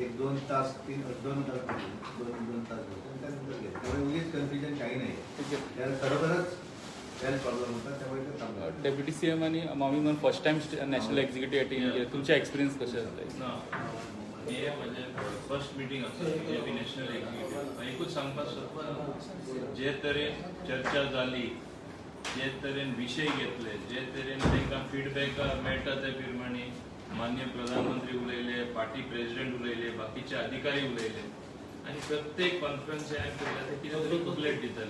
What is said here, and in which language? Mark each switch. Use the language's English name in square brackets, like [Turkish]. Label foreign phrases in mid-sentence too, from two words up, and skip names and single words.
[Marathi] 1-2 तास 2 तास होते आणि त्यानंतर गेले त्यामुळे उगीच कन्फ्युजन काही नाही. त्याला खरोखरच [English] health problem [Marathi] होता त्यामुळे ते थांबलं. [English] deputy CM [Marathi] आणि मामी [English] first time national executive attend [Marathi] केले. तुमचे एक्सपिरियन्स कसे असतात? [Konkani] हे म्हणजे [English] first meeting [Konkani] आसा BJP [English] national executive. [Konkani] एकूच सांगपाक सोदता जे तरेन चर्चा जाली जे तरेन विशय घेतले जे तरेन तांकां फीडबॅक मेळटा ते प्रमाणे माननीय प्रधानमंत्री उलयले [English] party president [Konkani] उलयले बाकीचे अधिकारी उलयले आणि प्रत्येक कॉन्फरन्स हांवें पळयला ते कितें तरी बुकलेट दिताले.